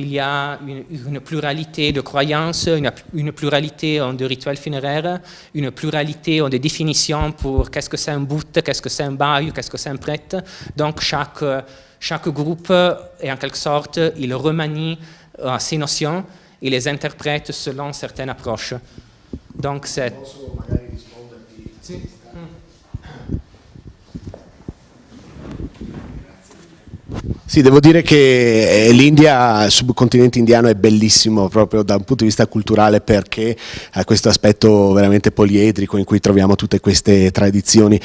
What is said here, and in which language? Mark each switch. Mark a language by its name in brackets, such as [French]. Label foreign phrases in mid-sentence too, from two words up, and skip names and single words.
[French] Il y a une pluralité de croyances, une pluralité de rituels funéraires, une pluralité de définitions pour qu'est-ce que c'est un bout, qu'est-ce que c'est un bayu, qu'est-ce que c'est un prêtre. Donc chaque groupe, et en quelque sorte, il remanie ces notions et les interprète selon certaines approches. Donc c'est... [Italian] Sì, devo dire che l'India, il subcontinente indiano è bellissimo proprio da un punto di vista culturale perché ha questo aspetto veramente poliedrico in cui troviamo tutte queste tradizioni.